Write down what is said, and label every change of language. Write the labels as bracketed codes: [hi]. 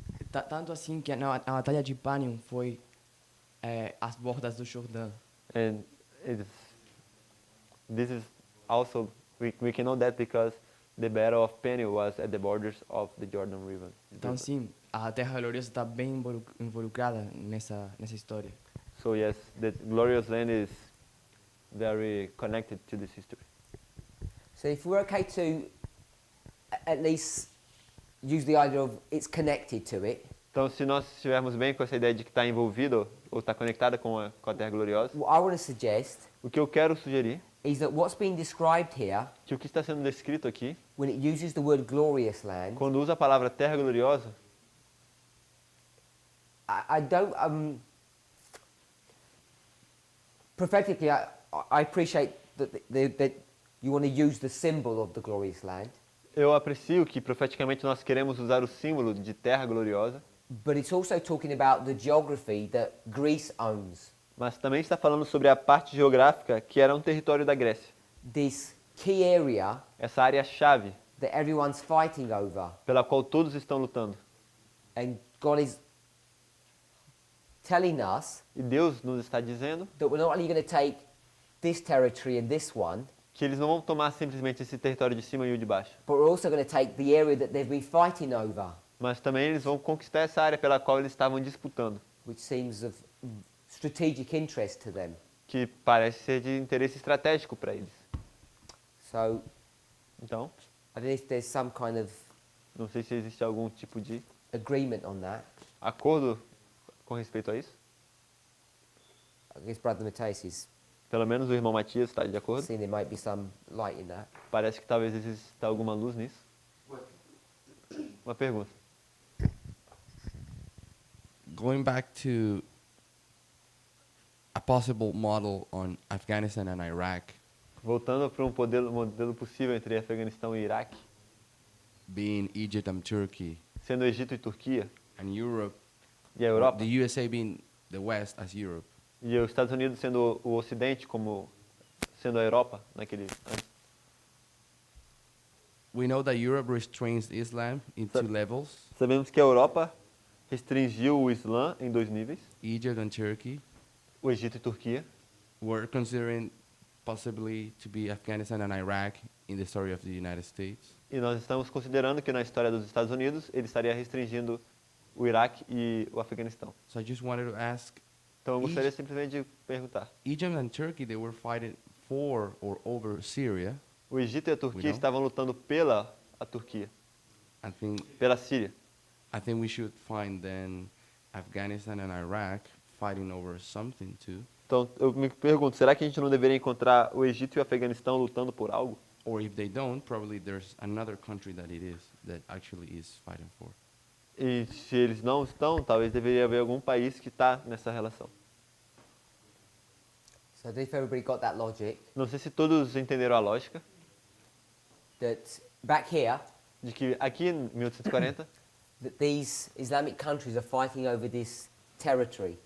[pt] tanto assim que na Batalha de Panium foi às bordas do Jordão. [en] And this is also, we can know that because the Battle of Peniel was at the borders of the Jordan River. [pt] Então, sim, a Terra Gloriosa está bem involucrada nessa história. [en] So yes, the glorious land is very connected to this history. So if we're okay to at least use the idea of it's connected to it, [pt] Então, se nós estivermos bem com essa ideia de que está envolvido ou está conectada com a Terra Gloriosa, [en] what I want to suggest [pt] o que eu quero sugerir [en] is that what's being described here, [pt] que o que está sendo descrito aqui, [en] when it uses the word glorious land, [pt] quando usa a palavra Terra Gloriosa, [en] I don't. Prophetically, I appreciate that you want to use the symbol of the glorious land, [pt] eu aprecio que profeticamente nós queremos usar o símbolo de Terra Gloriosa, [en] but it's also talking about the geography that Greece owns. [pt] mas também está falando sobre a parte geográfica que era um território da Grécia. [en] This key area [pt] Essa área-chave [en] that everyone's fighting over, [pt] pela qual todos estão lutando. [en] and God is telling us [pt] E Deus nos está dizendo [en] that we're not only going to take this territory and this one, [pt] que eles não vão tomar simplesmente esse território de cima e o de baixo, [en] but we're also going to take the area that they've been fighting over, [pt] mas também eles vão conquistar essa área pela qual eles estavam disputando, [en] which seems of strategic interest to them. [pt] que parece ser de interesse estratégico para eles. [en] So [pt] Então, [en] I don't know if there's some kind of [pt] não sei se existe algum tipo de [en] agreement on that. [pt] acordo com respeito a isso. [en] I guess Brother Mateus is [pt] Pelo menos o irmão Matias está de acordo. [en] saying there might be some light in that. [pt] Parece que talvez exista alguma luz nisso. Uma pergunta. [en] Going back to a possible model on Afghanistan and Iraq, [pt] Voltando para um modelo possível entre Afeganistão e Iraque, [en] being Egypt and Turkey, [pt] sendo Egito e Turquia, [en] and Europe, [pt] e a Europa, [en] the USA being the West as Europe. [pt] e os Estados Unidos sendo o Ocidente como sendo a Europa naquele antes. [en] We know that Europe restrains Islam in two levels, [pt] Sabemos que a Europa restringiu o Islã em 2 níveis, [en] Egypt and Turkey. [pt] o Egito e Turquia. [en] We're considering possibly to be Afghanistan and Iraq in the story of the United States. [pt] E nós estamos considerando que na história dos Estados Unidos ele estaria restringindo o Iraque e o Afeganistão. [en] So I just wanted to ask, [pt] Então eu gostaria simplesmente de perguntar. [en] Egypt and Turkey, they were fighting for or over Syria. [pt] O Egito e a Turquia não? estavam lutando pela a Turquia, pela Síria. [en] I think we should find then Afghanistan and Iraq fighting over something too. [pt] Então eu me pergunto, será que a gente não deveria encontrar o Egito e o Afeganistão lutando por algo? [en] or if they don't, probably there's another country that actually is fighting for. [pt] E se eles não estão, talvez deveria haver algum país que está nessa relação. [en] So if everybody got that logic, [pt] Não sei se todos entenderam a lógica [en] that back here, [pt] de que aqui em 1840, [en] that these Islamic countries are fighting over this territory.